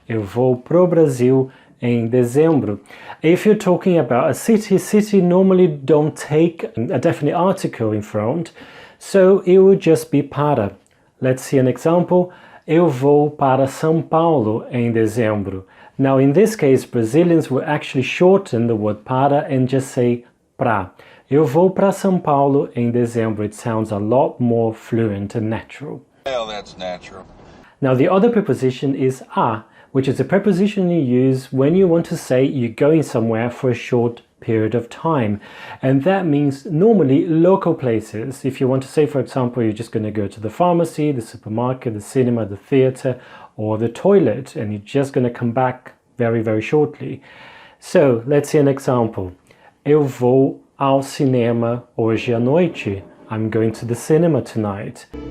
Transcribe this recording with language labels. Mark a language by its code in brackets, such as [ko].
[pt] Eu vou pro Brasil em dezembro. [en] If you're talking about a city normally don't take a definite article in front, so it will just be para. Let's see an example. [pt] Eu vou para São Paulo em dezembro. [en] Now in this case, Brazilians will actually shorten the word para and just say pra. [pt] Eu vou para São Paulo em dezembro. [en] It sounds a lot more fluent and natural. Well, that's natural. Now the other preposition is a, which is a preposition you use when you want to say you're going somewhere for a short period of time. And that means normally local places. If you want to say, for example, you're just going to go to the pharmacy, the supermarket, the cinema, the theater, or the toilet, and you're just going to come back very, very shortly. So let's see an example. [pt] Eu vou ao cinema hoje à noite. [en] I'm going to the cinema tonight.